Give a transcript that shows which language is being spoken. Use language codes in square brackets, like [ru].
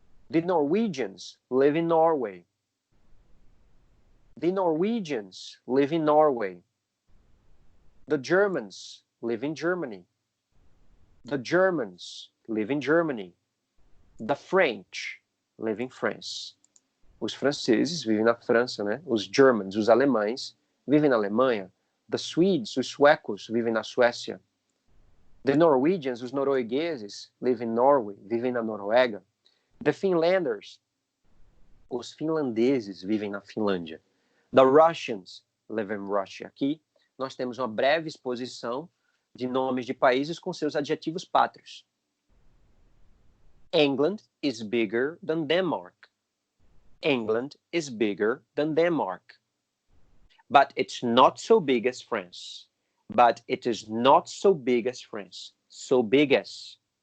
[en] The Norwegians live in Norway. The Norwegians live in Norway. The Germans live in Germany. The Germans live in Germany. The French live in France. [pt] Os franceses vivem na França, né? Os Germans, os alemães, vivem na Alemanha. The Swedes, os suecos, vivem na Suécia. The Norwegians, os noruegueses, [en] live in Norway, [pt] vivem na Noruega. The Finlanders, os finlandeses, vivem na Finlândia. [en] The Russians live in Russia. [pt] Aqui nós temos uma breve exposição de nomes de países com seus adjetivos pátrios. [en] England is bigger than Denmark. England is bigger than Denmark. But it's not so big as France. But it is not so big as France. So big as.